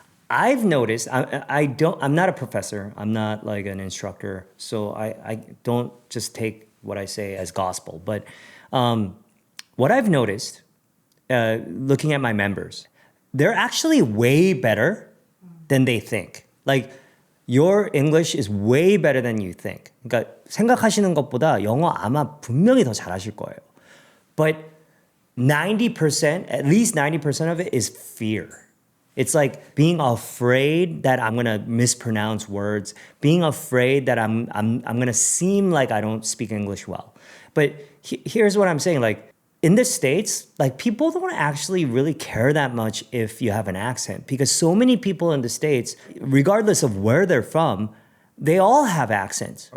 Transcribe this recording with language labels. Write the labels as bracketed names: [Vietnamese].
[English] I've noticed, I'm not a professor, I'm not like an instructor, so I don't just take what I say as gospel. But what I've noticed, looking at my members, they're actually way better than they think. Like your English is way better than you think. [Korean] 그러니까 생각하시는 것보다 영어 아마 분명히 더 잘하실 거예요. [English] But 90%, at least 90% of it is fear. It's like being afraid that I'm gonna mispronounce words, being afraid that I'm gonna seem like I don't speak English well. But here's what I'm saying, like in the States, like people don't actually really care that much if you have an accent because so many people in the States, regardless of where they're from, they all have accents.